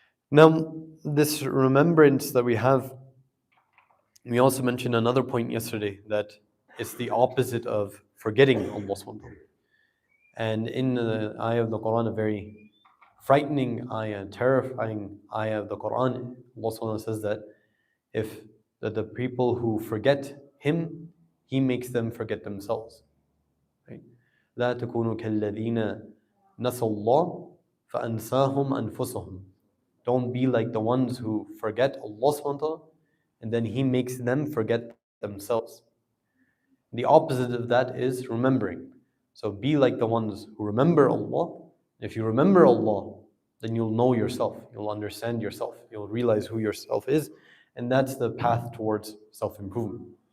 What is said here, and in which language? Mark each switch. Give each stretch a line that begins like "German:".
English: Now, this remembrance that we have, we also mentioned another point yesterday, that it's the opposite of forgetting Allah subhanahu wa ta'ala. And in the ayah of the Quran, a very frightening ayah, terrifying ayah of the Quran, Allah subhanahu wa ta'ala says that the people who forget Him, He makes them forget themselves. Right?
Arabic: لا تكونوا كالذين نسوا الله فأنساهم أنفسهم.
English: Don't be like the ones who forget Allah subhanahu wa ta'ala, and then He makes them forget themselves. The opposite of that is remembering. So be like the ones who remember Allah. If you remember Allah, then you'll know yourself, you'll understand yourself, you'll realize who yourself is, and that's the path towards self-improvement.